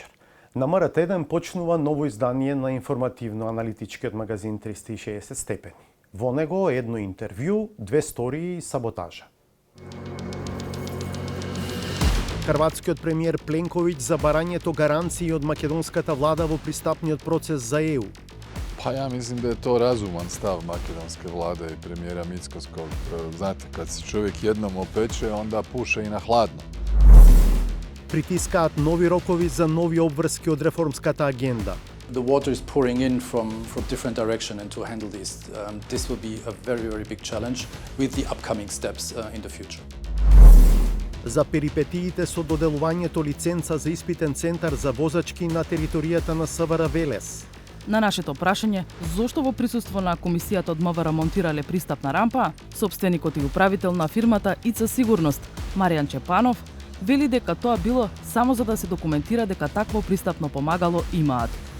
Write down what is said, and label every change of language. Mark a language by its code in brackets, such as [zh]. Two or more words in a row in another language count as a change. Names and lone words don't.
[mk] На МРТ1 почнува ново издание на информативно-аналитичкиот магазин 360 степени. Во него едно интервју, две стории и саботажа. Хрватскиот премиер Пленковиќ за барањето гаранции од македонската влада во пристапниот процес за ЕУ. [hr] Pa ja mislim da je to razuman stav makedonske vlade i premijera Mickoskog. Znate, kad se čovjek jednom opeče, onda puše i na hladno. [mk] Притискаат нови рокови за нови обврски од реформската агенда. [en] The water is pouring in from different direction, and to handle this, this will be a very, very big challenge with the upcoming steps in the future. [mk] За перипетиите со доделувањето лиценца за испитен центар за возачки на територијата на СВР Велес. На нашето прашање, зошто во присуство на комисијата од МВР монтирале пристапна рампа, сопстеникот и управител на фирмата ИЦ Сигурност, Маријан Чепанов, вели дека тоа било само за да се документира дека такво пристапно помагало имаат.